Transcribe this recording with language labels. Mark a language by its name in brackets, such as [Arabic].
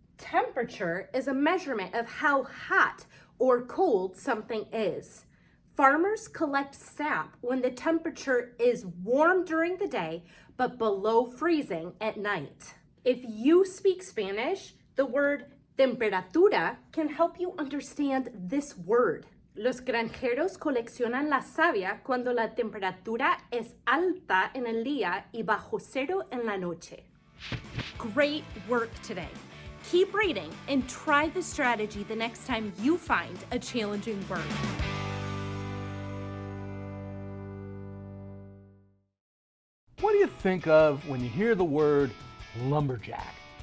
[English] Temperature is a measurement of how hot or cold something is. Farmers collect sap when the temperature is warm during the day but below freezing at night. If you speak Spanish, the word temperatura can help you understand this word. [Spanish] Los granjeros coleccionan la savia cuando la temperatura es alta en el día y bajo cero en la noche. [English] Great work today. Keep reading and try the strategy the next time you find a challenging word. What do you think of when you hear the word lumberjack?